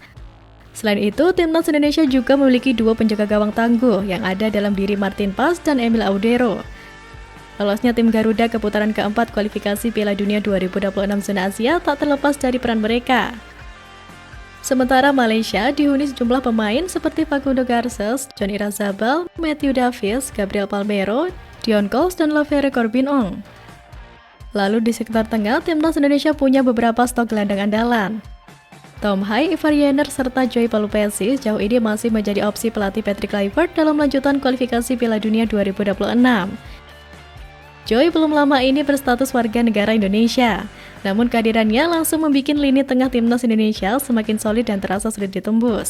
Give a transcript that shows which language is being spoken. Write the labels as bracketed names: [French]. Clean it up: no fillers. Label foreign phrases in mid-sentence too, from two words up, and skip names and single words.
[Indonesian] Selain itu, timnas Indonesia juga memiliki dua penjaga gawang tangguh yang ada dalam diri Martin Pas dan Emil Audero. Lolosnya tim Garuda ke putaran keempat kualifikasi Piala Dunia 2026 zona Asia tak terlepas dari peran mereka. Sementara Malaysia dihuni sejumlah pemain seperti Facundo Garces, John Irazabal, Matthew Davies, Gabriel Palmero, Dion Coles, dan Lovere Corbin-Ong. Lalu di sektor tengah, timnas Indonesia punya beberapa stok gelandang andalan. Tom Hai, Ivar Jenner, serta Joy Palupesi sejauh ini masih menjadi opsi pelatih Patrick Kluivert dalam lanjutan kualifikasi Piala Dunia 2026. Joy belum lama ini berstatus warga negara Indonesia, namun kehadirannya langsung membuat lini tengah timnas Indonesia semakin solid dan terasa sulit ditembus.